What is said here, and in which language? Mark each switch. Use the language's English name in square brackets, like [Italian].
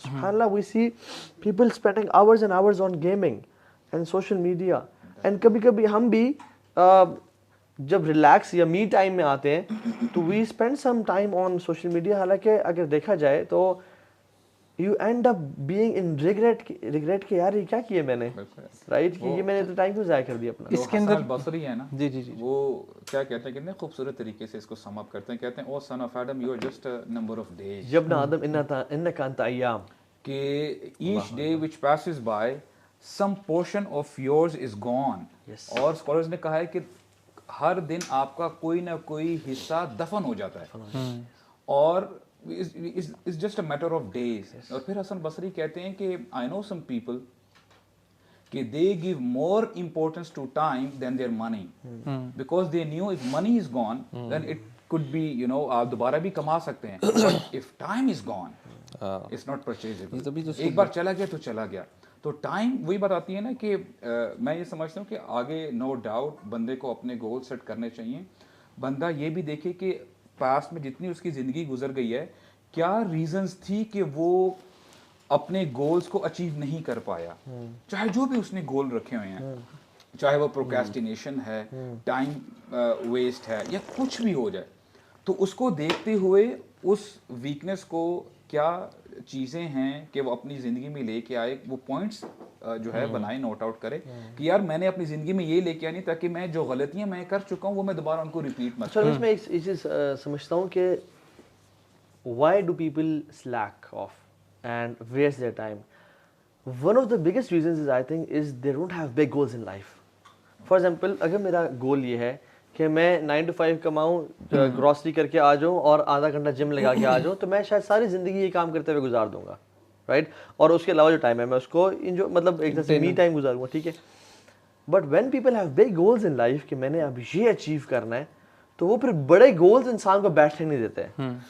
[Urdu] سبحان اللہ, [English] we see people spending hours and hours on gaming and social media, [Urdu] and کبھی کبھی ہم بھی جب ریلیکس یا می ٹائم میں آتے ہیں تو [English] we spend some time on social media, [Urdu] حالانکہ اگر دیکھا جائے تو [English] you end up being in regret [Urdu] کہ یار یہ کیا کیا میں نے, رائٹ, کہ یہ میں نے ٹائم کیوں ضائع کر دیا اپنا. اس کے اندر البصری ہے نا, جی جی جی, وہ کیا کہتے ہیں, کتنے خوبصورت طریقے سے اس کو سم اپ کرتے ہیں, کہتے ہیں [English] O son of Adam you are just a number of days, [Arabic] جب نہ آدم انک انت ایام, [English] کہ each day which passes by some portion of yours is gone. [Urdu] اور اسکالرز نے کہا ہے کہ ہر دن آپ کا کوئی نہ کوئی حصہ دفن ہو جاتا ہے, اور [English] it's just a matter of days. [Urdu] اور پھر حسن بصری کہتے ہیں کہ [English] I know some people کہ they give more importance to time than their money, because they knew if money is gone then it could be, you know, [Urdu] آپ دوبارہ بھی کما سکتے ہیں, [English] but if time is gone it's not purchasable. [Urdu] ایک بار چلا گیا تو چلا گیا. تو ٹائم وہی بات آتی ہے نا کہ میں یہ سمجھتا ہوں کہ آگے نو ڈاؤٹ بندے کو اپنے گول سیٹ کرنے چاہیے. بندہ یہ بھی دیکھے کہ پاسٹ میں جتنی اس کی زندگی گزر گئی ہے کیا ریزنز تھی کہ وہ اپنے گولز کو اچیو نہیں کر پایا, چاہے جو بھی اس نے گول رکھے ہوئے ہیں, چاہے وہ پروکریسٹینیشن ہے, ٹائم ویسٹ ہے, یا کچھ بھی ہو جائے. تو اس کو دیکھتے ہوئے اس ویکنیس کو کیا چیزیں ہیں کہ وہ اپنی زندگی میں لے کے آئے, وہ پوائنٹس جو ہے بنائے, نوٹ آؤٹ کرے کہ یار میں نے اپنی زندگی میں یہ لے کے آنی تاکہ میں جو غلطیاں میں کر چکا ہوں وہ میں دوبارہ ان کو ریپیٹ مت کروں. اس میں ایک چیز سمجھتا ہوں کہ [English] why do people slack off and waste their time? One of the biggest reasons is, I think, is they don't have big goals in life. [Urdu] For example, اگر میرا گول یہ ہے کہ میں 9 to 5 کماؤں, گروسری کر کے آ جاؤں اور آدھا گھنٹہ جم لگا کے آ جاؤں, تو میں شاید ساری زندگی یہ کام کرتے ہوئے گزار دوں گا, رائٹ, اور اس کے علاوہ جو ٹائم ہے میں اس کو انجوائے, مطلب ایک طرح سے می ٹائم گزاروں گا, ٹھیک ہے. [English] but when people have big goals in life [Urdu] کہ میں نے اب یہ اچیو کرنا ہے, تو وہ پھر بڑے گولز انسان کو بیٹھنے نہیں دیتے ہیں.